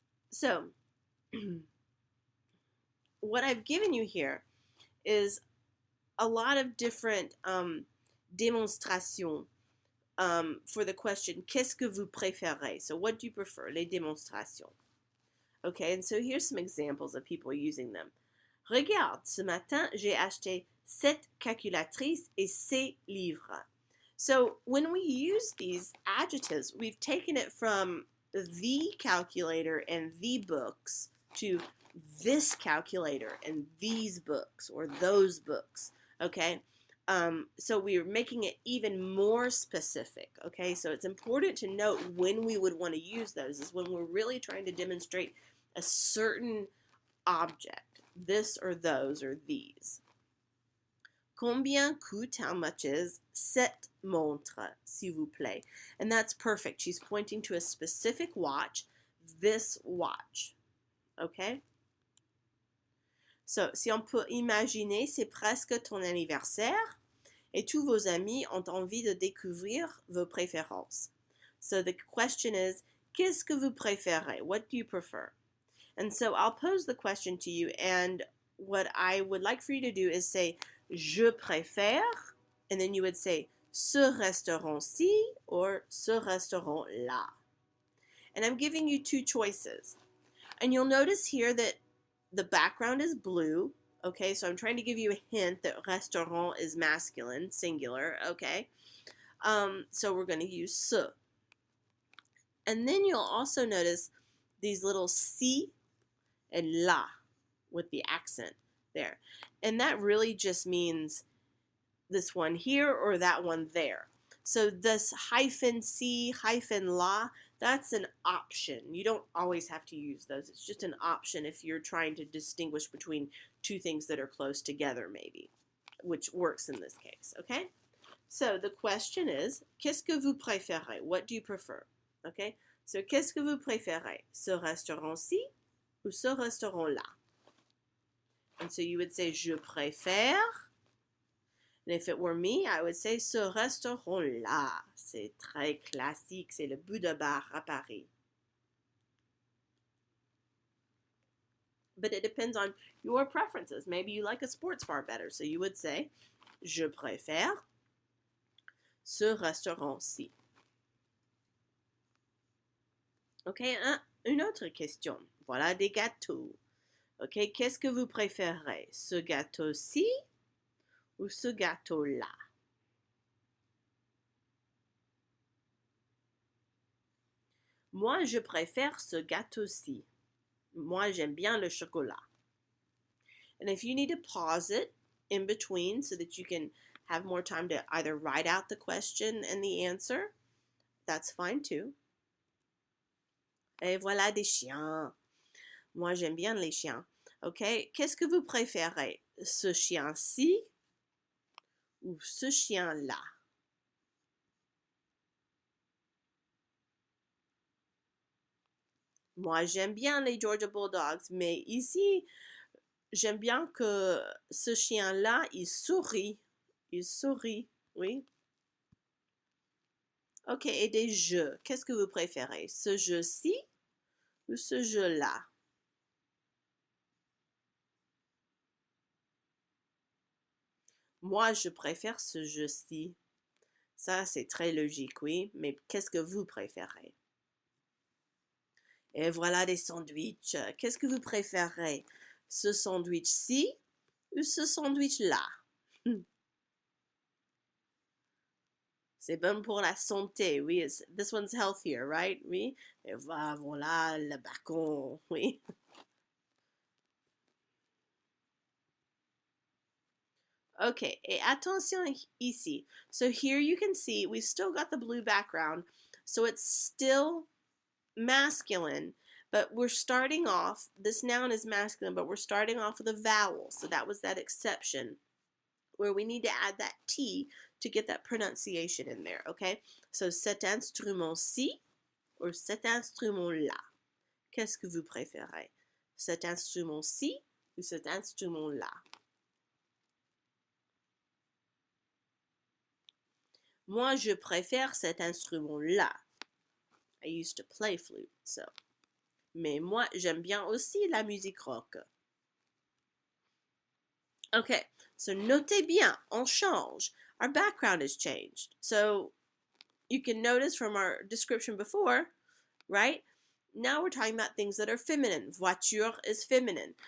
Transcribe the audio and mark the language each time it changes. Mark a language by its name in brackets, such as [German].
[English] So, what I've given you here is a lot of different démonstrations for the question, [French] qu'est-ce que vous préférez? [English] So what do you prefer? [French] Les démonstrations. [English] Okay, and so here's some examples of people using them. [French] Regarde, ce matin, j'ai acheté 7 calculatrices et 6 livres. [English] So when we use these adjectives, we've taken it from the calculator and the books to this calculator and these books or those books. Okay, so we're making it even more specific. Okay, so it's important to note when we would want to use those is when we're really trying to demonstrate a certain object, this or those or these. [French] Combien coûte, [English] how much is, [French] cette montre, s'il vous plaît. [English] And that's perfect. She's pointing to a specific watch, this watch. Okay? [French] So, si on peut imaginer, c'est presque ton anniversaire et tous vos amis ont envie de découvrir vos préférences. [English] So the question is, [French] qu'est-ce que vous préférez? [English] What do you prefer? And so I'll pose the question to you, and what I would like for you to do is say, [French] je préfère, [English] and then you would say, [French] ce restaurant-ci [English] or [French] ce restaurant-là. [English] And I'm giving you two choices. And you'll notice here that the background is blue. Okay, so I'm trying to give you a hint that restaurant is masculine, singular. Okay, so we're going to use ce. And then you'll also notice these little si and la with the accent there. And that really just means this one here or that one there. So this hyphen si, hyphen la, that's an option. You don't always have to use those. It's just an option if you're trying to distinguish between two things that are close together maybe, which works in this case, okay? So the question is, [French] qu'est-ce que vous préférez? [English] What do you prefer? Okay? [French] So qu'est-ce que vous préférez? Ce restaurant-ci ou ce restaurant-là? [English] And so you would say, [French] je préfère. [English] And if it were me, I would say, [French] ce restaurant-là. C'est très classique. C'est le bout de bar à Paris. [English] But it depends on your preferences. Maybe you like a sports bar better. So you would say, [French] je préfère ce restaurant-ci. OK, une autre question. Voilà des gâteaux. OK, qu'est-ce que vous préférez? Ce gâteau-ci ou ce gâteau-là? Moi, je préfère ce gâteau-ci. Moi, j'aime bien le chocolat. [English] And if you need to pause it in between so that you can have more time to either write out the question and the answer, that's fine too. [French] Et voilà des chiens. Moi, j'aime bien les chiens. OK? Qu'est-ce que vous préférez? Ce chien-ci ou ce chien-là? Moi, j'aime bien les Georgia Bulldogs, mais ici, j'aime bien que ce chien-là, il sourit. Il sourit, oui. Ok, et des jeux. Qu'est-ce que vous préférez? Ce jeu-ci ou ce jeu-là? Moi, je préfère ce jeu-ci. Ça, c'est très logique, oui. Mais qu'est-ce que vous préférez? Et voilà des sandwichs. Qu'est-ce que vous préférez? Ce sandwich-ci ou ce sandwich-là? C'est bon pour la santé, oui. [English] This one's healthier, right? [French] Oui. Et voilà le bacon, oui. [English] Okay, [French] et attention ici. [English] So here you can see we've still got the blue background. So it's still masculine, but we're starting off, this noun is masculine, but we're starting off with a vowel. So that was that exception where we need to add that T to get that pronunciation in there, okay? [French] So cet instrument-ci ou cet instrument-là. Qu'est-ce que vous préférez? Cet instrument-ci ou cet instrument-là? Moi, je préfère cet instrument-là. [English] I used to play flute, so. [French] Mais moi, j'aime bien aussi la musique rock. Okay, so notez bien, on change. [English] Our background has changed. So you can notice from our description before, right? Now we're talking about things that are feminine. Voiture is feminine.